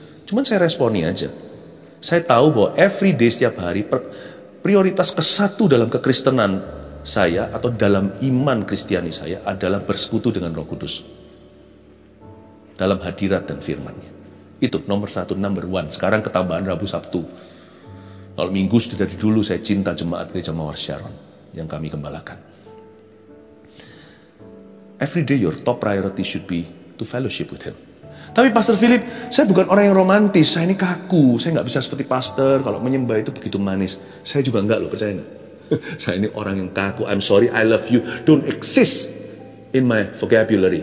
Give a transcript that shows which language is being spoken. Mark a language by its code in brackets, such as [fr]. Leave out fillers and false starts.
[id] Cuman saya responi aja. Saya tahu bahwa [en] every day, [id] setiap hari, prioritas kesatu dalam kekristenan saya atau dalam iman Kristiani saya adalah bersekutu dengan Roh Kudus. Dalam hadirat dan firman-Nya. Itu nomor satu, [en] number one. [id] Sekarang ketambahan Rabu Sabtu. Kalau Minggu sudah dari dulu saya cinta jemaat Gereja Mawar Sharon yang kami gembalakan. [en] Every day your top priority should be to fellowship with Him. [id] Tapi Pastor Philip, saya bukan orang yang romantis. Saya ini kaku. Saya nggak bisa seperti pastor. Kalau menyembah itu begitu manis. Saya juga nggak loh, percaya nggak? Saya ini orang yang kaku. [en] I'm sorry, I love you. Don't exist in my vocabulary.